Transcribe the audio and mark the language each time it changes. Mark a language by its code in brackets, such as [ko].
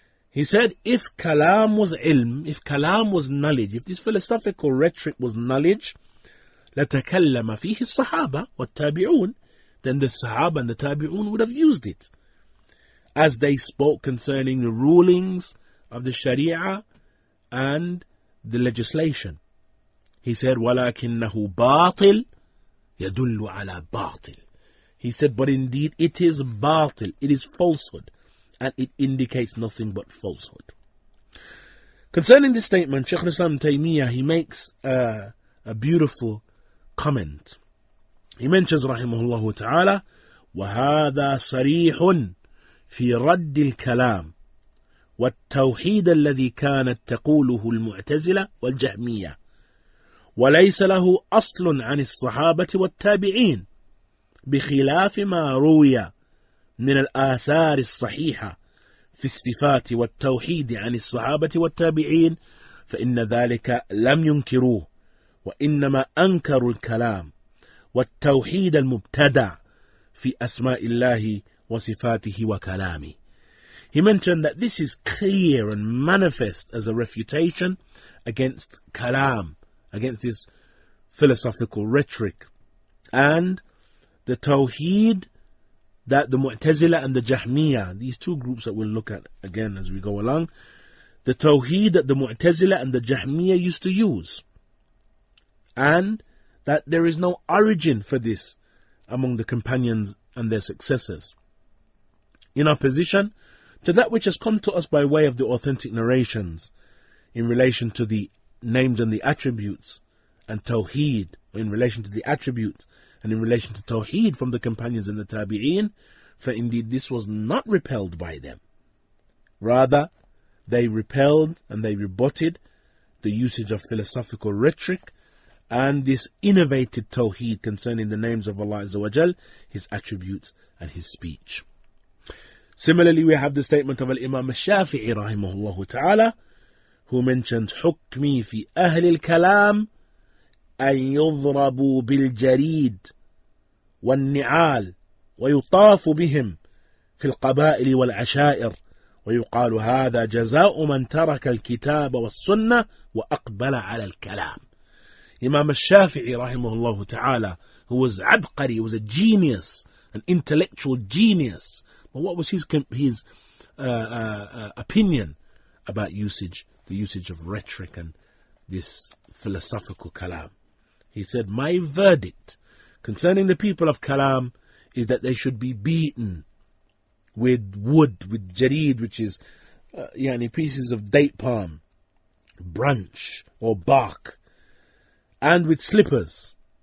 [en] He said, if kalam was ilm, if kalam was knowledge, if this philosophical rhetoric was knowledge, [ar] لَتَكَلَّمَ فِيهِ الصَّحَابَةِ وَالتَّابِعُونَ. [en] Then the Sahaba and the Tabi'un would have used it as they spoke concerning the rulings of the Sharia and the legislation. He said, [ar] وَلَكِنَّهُ بَاطِل يَدُلُّ عَلَى بَاطِل. [en] He said, but indeed it is batil, it is falsehood, and it indicates nothing but falsehood. Concerning this statement, Shaykh al-Islam Taymiyyah, he makes a beautiful comment. He mentions rahimahullah ta'ala, [ar] وهذا صريح في رد الكلام والتوحيد الذي كانت تقوله المعتزلة والجهمية وليس له أصل عن الصحابة والتابعين بخلاف ما روي من الآثار الصحيحة في الصفات والتوحيد عن الصحابة والتابعين فإن ذلك لم ينكروه وإنما أنكروا الكلام والتوحيد المبتدع في أسماء الله وصفاته وكلامه. [en] He mentioned that this is clear and manifest as a refutation against kalam, against his philosophical rhetoric, and the tawheed that the Mu'tazila and the Jahmiyyah, these two groups that we'll look at again as we go along, the tawheed that the Mu'tazila and the Jahmiyyah used to use, and that there is no origin for this among the companions and their successors, in opposition to that which has come to us by way of the authentic narrations in relation to the names and the attributes, and tawheed in relation to the attributes, and in relation to tawheed from the companions and the tabi'een, for indeed this was not repelled by them. Rather, they repelled and they rebutted the usage of philosophical rhetoric and this innovated tawheed concerning the names of Allah Azza wa Jal, His attributes and His speech. Similarly, we have the statement of Imam al-Shafi'i rahimahullah ta'ala, who mentioned [ar] حكمي في أهل الكلام أن يضربوا بالجريد والنعال ويطاف بهم في القبائل والعشائر ويقال هذا جزاء من ترك الكتاب والسنة وأقبل على الكلام. [en] Imam al-Shafi'i rahimahullah ta'ala, who was abqari, he was a genius, an intellectual genius. But what was his opinion about the usage of rhetoric and this philosophical kalam? He said, my verdict concerning the people of kalam is that they should be beaten with wood, with jareed, which is pieces of date palm, branch or bark, and with slippers.